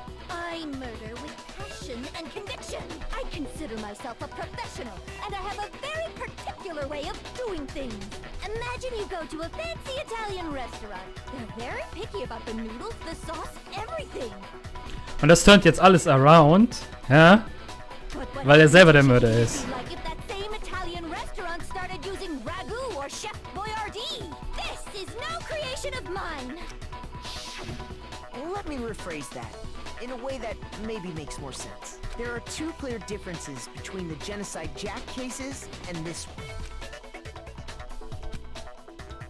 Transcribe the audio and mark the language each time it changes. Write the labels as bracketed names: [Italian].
[English] I murder with passion and conviction. I consider myself a professional, and I have a very particular way of doing things. Imagine you go to a fancy Italian restaurant. They're very picky about the noodles, the sauce, everything. [German] Und das turnt jetzt alles around, ja? Weil er selber der Mörder ist. [English] Like if that same Italian restaurant started using Chef Boyardee! This is no creation of mine! Let me rephrase that, in a way that maybe makes more sense. There are two clear differences between the Genocide Jack cases and this one.